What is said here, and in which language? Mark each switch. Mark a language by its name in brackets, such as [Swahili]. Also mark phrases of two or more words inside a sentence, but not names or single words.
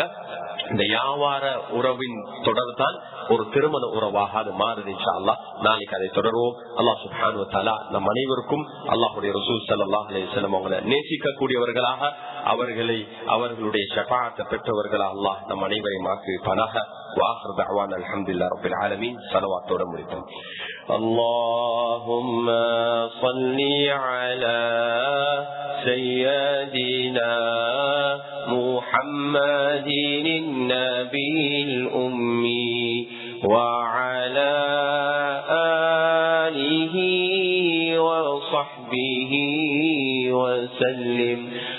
[Tamil] இந்த வியாபார உறவின் தொடர் தான் ஒரு திருமண உறவாக அது மாறுது. [Arabic] إن شاء الله [Tamil] நாளைக்கு அதை தொடருவோம். [Arabic] الله سبحانه و تعالى [Tamil] நம் அனைவருக்கும் அல்லாஹ்வுடைய ரசூல் [Arabic] صلى الله عليه وسلم [Tamil] அவங்களை நேசிக்கக்கூடியவர்களாக, அவர்களுடைய ஷஃபாஅத்தை பெற்றவர்களாக அல்லாஹ் நம் அனைவரையும் ஆக்குவானாக. [Arabic] وآخر دعوانا الحمد لله رب العالمين. صلوات ورحمة. اللهم صل على سيدنا محمد النبي الأمي وعلى آله وصحبه وسلم.